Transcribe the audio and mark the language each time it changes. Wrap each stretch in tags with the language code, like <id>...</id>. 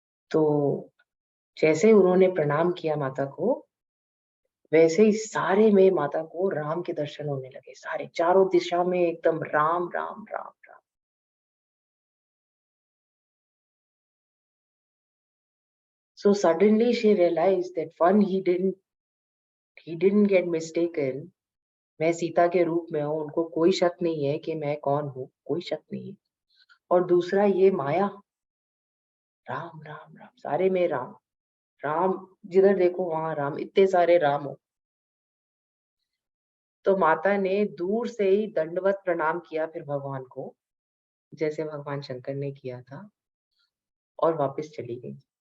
<hi>तो जैसे उन्होंने प्रणाम किया माता को, वैसे ही सारे में माता को राम के दर्शन होने लगे। सारे चारों दिशा में एकदम Ram Ram Ram Ram.</hi> <en>So suddenly she realized that one, he didn't get mistaken.</en> <hi>मैं सीता के रूप में हूँ, उनको कोई शक नहीं है कि मैं कौन हूँ, कोई शक नहीं है। और दूसरा ये माया, राम राम राम, सारे में राम राम, जिधर देखो वहां राम, इतने सारे राम हो। तो माता ने दूर से ही दंडवत प्रणाम किया फिर भगवान को, जैसे भगवान शंकर ने किया था, और वापस चली गई।</hi>